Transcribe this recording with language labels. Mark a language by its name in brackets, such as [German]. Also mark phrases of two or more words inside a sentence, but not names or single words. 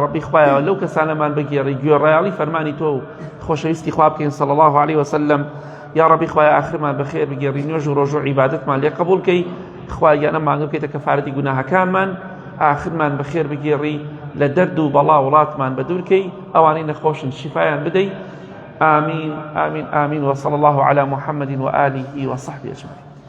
[Central Kurdish] ڕەبی خوایە لەو کەسانەمان بگێڕی گوێڕایاڵی فەرمانی تۆ و خۆشەویستی خوا بکەین [Arabic] صلی الله عليه وسلم [Central Kurdish] یا ڕەبی خوایە ئاخرمان بەخێر بگێڕی نوێژ و ڕۆژ و عیبادەتمان لێ قبوڵ کەی خوایە گیانە مانگە بکەیتە کەفارەتی گوناهەکانمان آخرمان بخير بگێڕی لە دەرد و بەڵا وڵاتمان بە دوورکەی ئەوانەی نەخۆشن شیفایان بدەی [Arabic] آمين آمين آمين وصلى الله على محمد وآله وصحبه أجمعين